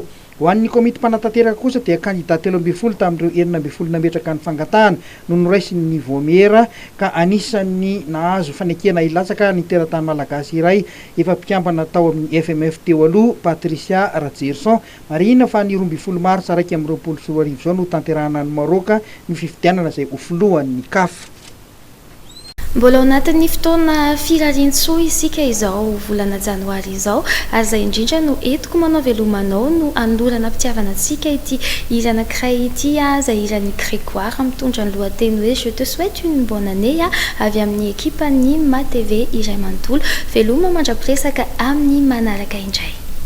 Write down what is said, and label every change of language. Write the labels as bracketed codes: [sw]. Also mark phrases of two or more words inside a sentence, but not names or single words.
[mg] Ho an'ny komity mpanantanteraka kosa dia kandida 12 tamin'ireo 12 nametraka ny fangatahana no noraisiny ny voamera ka anisan'ny nahazo fanekena ilatsaka ny teratany malagasy iray efa mpikambana tao amin'ny FMF teo aloha Patricia Radjerson marina fa ny 12 marsa 2024 zao no tanterahana ny Maroka ny fifidianana izay ho filohan'ny CAF. Mbola ao anatin'ny fotoana firarian-tsoa isika izao volana janoary izao ary izay indrindra no entiko manao velomanao no anolorana mpitiavana antsika ity hira anankiray ity izay hiran'ny Grégoire mitondra ny lohateny hoe [fr] je te souhaite une bonne année [mg] avy amin'ny ekipan'ny Ma TV iray manontolo veloma mandrapiresaka amin'ny manaraka indray.